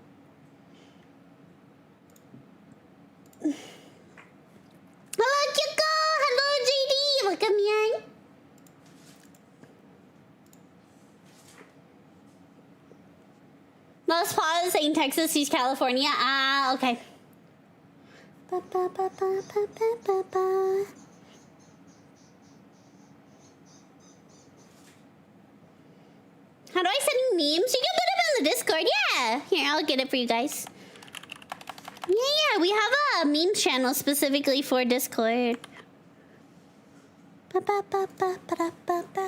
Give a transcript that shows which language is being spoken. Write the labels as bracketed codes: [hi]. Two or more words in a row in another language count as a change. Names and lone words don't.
[en] Hello, Kyoko! Hello, JD! Welcome here. Lost Pause saying Texas, he's California. Ah, okay. Ba, ba, ba, ba, ba, ba, ba, ba. How do I send you memes? You can put them in the Discord. Yeah. Here, I'll get it for you guys. Yeah, we have a meme channel specifically for Discord. Ba, ba, ba, ba, ba, ba, ba.